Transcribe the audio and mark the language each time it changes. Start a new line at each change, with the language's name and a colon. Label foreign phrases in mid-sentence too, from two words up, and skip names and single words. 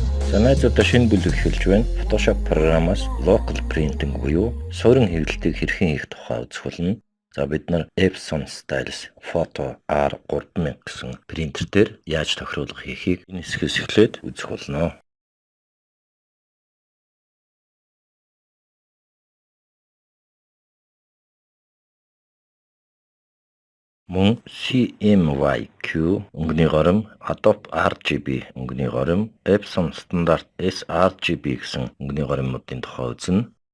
Mongolian: За найзуудаа шинэ бүлэг эхэлж байна. Photoshop програмаас
English: local printing
Mongolian: буюу суурин хэвлэлтийг хэрхэн хийх тухай үзэх болно. За бид нар Epson Styles Photo R3000 гэсэн принтер дээр яаж тохируулах хийхийг энэ хэсгээс эхлээд үзэх болно. Мөн CMYQ өнгөний горим, Adobe RGB өнгөний горим, Epson стандарт sRGB гэсэн өнгөний горимнуудын тухай үзнэ.